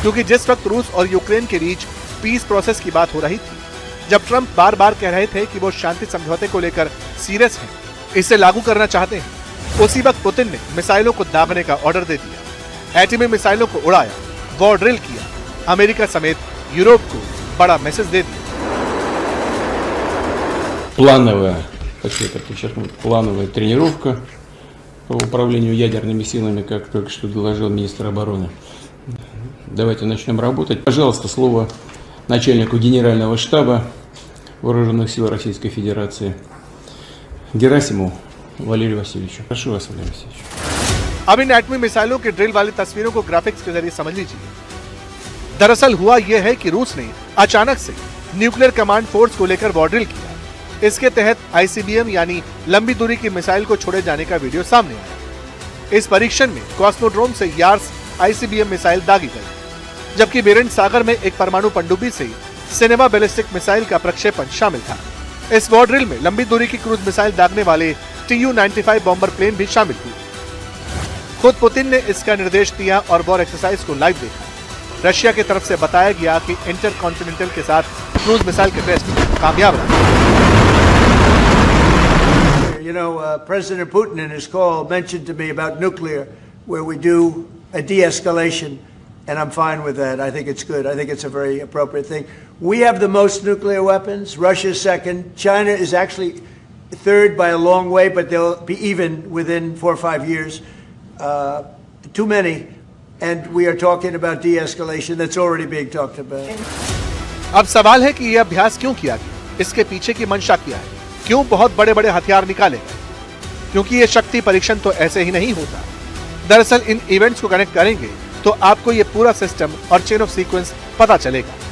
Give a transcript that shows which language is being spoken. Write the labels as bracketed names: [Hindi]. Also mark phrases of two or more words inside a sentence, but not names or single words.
[Hindi] क्योंकि जिस वक्त रूस और यूक्रेन के बीच [English] peace process [Hindi] की बात हो रही थी, जब ट्रंप बार बार कह रहे थे कि वो शांति समझौते को लेकर सीरियस हैं, इसे लागू करना चाहते हैं, उसी वक्त पुतिन ने मिसाइलों को दागने का ऑर्डर दे दिया, एटमी मिसाइलों को उड़ाया, [English] war drill [Hindi] किया, अमेरिका समेत यूरोप को बड़ा मैसेज दे दिया। [Russian] Плановая, хочу это подчеркнуть, плановая тренировка по управлению ядерными силами, как только что доложил министр обороны. Давайте начнем работать. Пожалуйста, слово начальнику Генерального штаба Вооруженных сил Российской Федерации Герасимову Валерию Васильевичу. Прошу вас, Валерий Васильевич. [Hindi] अब इन एटमी मिसाइलों की ड्रिल वाली तस्वीरों को ग्राफिक्स के जरिए समझ लीजिए। दरअसल हुआ यह है कि रूस ने अचानक से [English] nuclear command force [Hindi] को लेकर [English] war drill [Hindi] किया। इसके तहत ICBM यानी लंबी दूरी की मिसाइल को छोड़े जाने का वीडियो सामने आया। इस परीक्षण में कॉस्मोड्रोम से यार्स ICBM मिसाइल दागी गई, जबकि बेरेंट सागर में एक परमाणु पनडुब्बी से सिनेमा [English] ballistic missile [Hindi] का प्रक्षेपण शामिल था। इस वॉर ड्रिल में लंबी दूरी की [English] cruise missile [Hindi] दागने वाले Tu-95 [English] bomber plane [Hindi] भी शामिल हुए। खुद पुतिन ने इसका निर्देश दिया और [English] war exercise [Hindi] को लाइव देखा। रशिया की तरफ से बताया गया कि इंटरकॉन्टिनेंटल के साथ [English] cruise missile [Hindi] के टेस्ट कामयाब रहे। [English] You know, President Putin in his call mentioned to me about nuclear, where we do a de-escalation, and I'm fine with that. I think it's good. I think it's a very appropriate thing. We have the most nuclear weapons. Russia's second. China is actually third by a long way, but they'll be even within 4 or 5 years. Too many, and we are talking about de-escalation. That's already being talked about. [Hindi] अब सवाल है कि यह अभ्यास क्यों किया गया, इसके पीछे की मंशा क्या है, क्यों बहुत बड़े बड़े हथियार निकाले गए? क्योंकि ये शक्ति परीक्षण तो ऐसे ही नहीं होता। दरअसल इन इवेंट्स को कनेक्ट करेंगे तो आपको ये पूरा सिस्टम और [English] chain of sequence [Hindi] पता चलेगा।